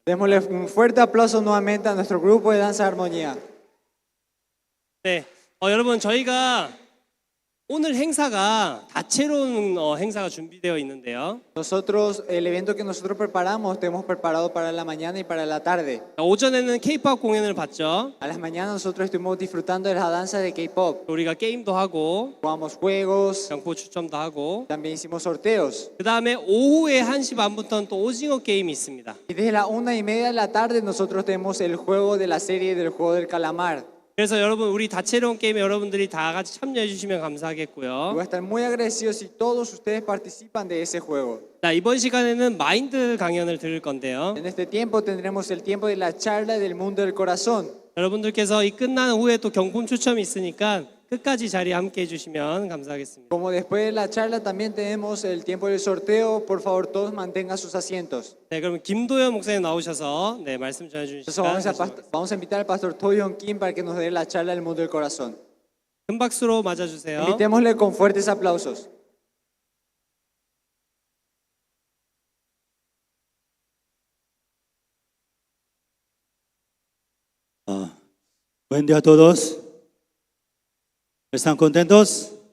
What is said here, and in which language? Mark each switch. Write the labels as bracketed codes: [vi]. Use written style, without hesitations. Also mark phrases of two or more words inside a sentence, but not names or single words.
[es] Démosle un fuerte aplauso nuevamente a nuestro grupo de danza armonía. [ko] 네, 여러분 저희가 오늘 행사가 다채로운 행사가 준비되어 있는데요. [es] Nosotros, el evento que nosotros preparamos, tenemos preparado para la mañana y para la tarde. [ko] 오전에는 K-pop 공연을 봤죠. [es] A las mañanas nosotros estuvimos disfrutando de la danza de K-pop. [ko] 우리가 게임도 하고 [es] Jugamos juegos, [ko] 경포 추첨도 하고 [es] también hicimos sorteos. [ko] 그 다음에 오후에 1시 반부터는 또 오징어 게임이 있습니다. [es] Y desde la 1:30 de la tarde nosotros tenemos el juego de la serie del juego del calamar. [ko] 그래서 여러분 우리 다채로운 게임에 여러분들이 다 같이 참여해 주시면 [es] Y [ko] 감사하겠고요. [es] voy a estar muy agradecido si todos ustedes participan de ese juego. [ko] 자, 이번 시간에는 마인드 강연을 들을 건데요. [es] En este tiempo tendremos el tiempo de la charla del mundo del corazón. [ko] 여러분들께서 이 끝난 후에 또 경품 추첨이 있으니까 끝까지 자리에 함께 해주시면 감사하겠습니다. [es] Como después de la charla también tenemos el tiempo del sorteo, por favor todos mantengan sus asientos. [ko] 네, 그러면 김도현 목사님 나오셔서 네, 말씀 전해주시면 [es] Entonces vamos a invitar al pastor Toyon Kim para que nos dé la charla del mundo del corazón. [ko] 큰 박수로 맞아주세요. [es] Invitémosle con fuertes aplausos. Buen día a todos. ¿Están contentos?